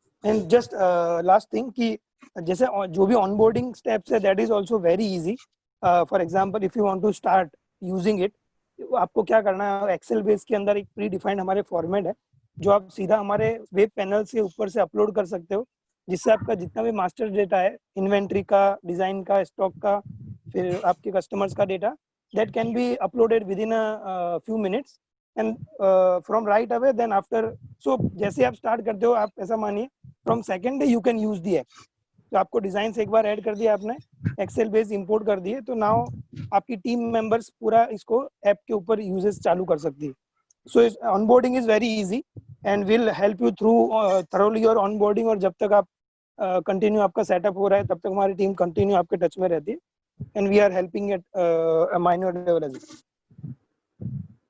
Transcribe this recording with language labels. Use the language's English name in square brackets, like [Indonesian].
[English] And just last thing [Hindi] कि जैसे जो भी [English] onboarding steps है that is also very easy. For example, if you want to start using it, [Hindi] आपको क्या करना है, Excel बेस के अंदर एक प्री डिफाइंड हमारे फॉर्मेट है जो आप सीधा हमारे वेब पैनल से ऊपर से अपलोड कर सकते हो, जिससे आपका जितना भी मास्टर डेटा है, इन्वेंट्री का, डिजाइन का, स्टॉक का, फिर आपके कस्टमर्स का data, [English] that can be uploaded within a few minutes and from right away then after. So [Hindi] जैसे आप स्टार्ट करते हो, आप ऐसा मानिए [English] from second day you can use the app. [Hindi] तो आपको डिजाइन से एक बार ऐड कर दिया आपने, एक्सेल बेस इंपोर्ट कर दिए, तो नाउ आपकी टीम मेंबर्स पूरा इसको ऐप के ऊपर यूजेस चालू कर सकती है। [English] So onboarding is very easy and will help you through thoroughly your onboarding. [Hindi] और जब तक आप कंटिन्यू आपका सेटअप हो रहा है तब तक हमारी टीम कंटिन्यू आपके टच में रहती है [English] And we are helping at a minor level as well.